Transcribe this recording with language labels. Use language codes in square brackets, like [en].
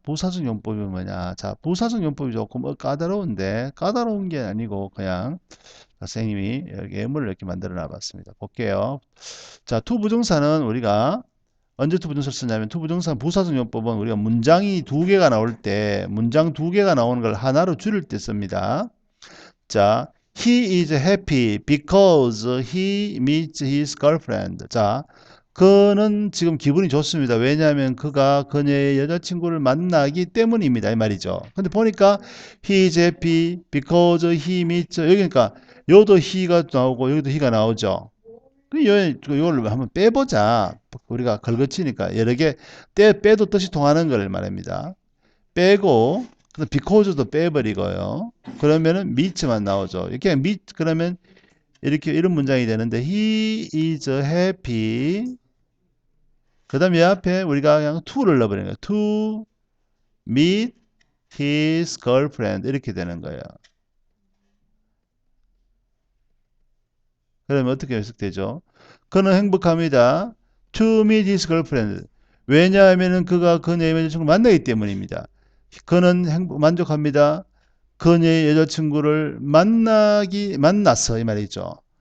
[ko] 부사적 용법이 뭐냐? 자, 부사적 용법이 조금 까다로운데 까다로운 게 아니고 그냥 선생님이 여기 예문을 이렇게 만들어 놔봤습니다. 볼게요. 자, 투 부정사는 우리가 언제 투 부정사를 쓰냐면 투 부정사 부사적 용법은 우리가 문장이 두 개가 나올 때 문장 두 개가 나오는 걸 하나로 줄일 때 씁니다. [en] 자, he is happy because he meets his girlfriend. [ko] 자, 그는 지금 기분이 좋습니다. 왜냐하면 그가 그녀의 여자친구를 만나기 때문입니다. 이 말이죠. 근데 보니까 [en] he is happy because he meets [ko] 여기 그러니까 여기도 he가 나오고 여기도 he가 나오죠. 이걸 한번 빼보자. 우리가 걸거치니까 여러 개 빼도 뜻이 통하는 걸 말합니다. 빼고 because도 빼버리고요. 그러면은 meet만 나오죠. 이렇게 meet 그러면 이렇게 이런 문장이 되는데 [en] he is happy. [ko] 그다음에 앞에 우리가 그냥 to를 넣어버리는 거예요. [en] to meet his girlfriend [ko] 이렇게 되는 거예요. 그러면 어떻게 해석되죠? 그는 행복합니다. [en] To meet his girlfriend. [ko] 왜냐하면 그가 그녀의 여자친구를 만나기 때문입니다. 그는 만족합니다. 그녀의 여자친구를 만나서 이 말이죠.